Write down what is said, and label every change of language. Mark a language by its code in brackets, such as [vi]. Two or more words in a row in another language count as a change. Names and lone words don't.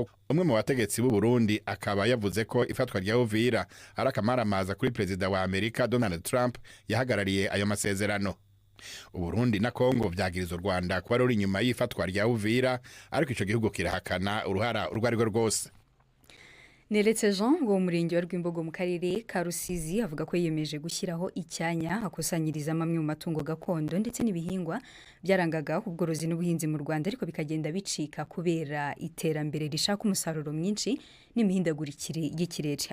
[rw] Umwe mu bategetsi b'u Burundi akaba yavuze ko ifatwa rya Uvira ari akamaramaza kuri perezida wa Amerika Donald Trump yahagarariye ayo masezerano. [rn] U Burundi na Kongo vyagiriza u Rwanda kuba ruri inyuma y'ifatwa rya Uvira, ariko ico gihugu kirahakana uruhara urwo arirwo rwose. [rw] Neretse Jean wo murenge wa Rwimbogo mu karere ka Rusizi avuga ko yiyemeje gushyiraho icyanya akusanyiriza amwe mu matungo gakondo ndetse n'ibihingwa byarangaga ubworozi n'ubuhinzi mu Rwanda, ariko bikagenda bicika kubera iterambere rishaka umusaruro mwinshi n'imihindagurikire y'ikirere.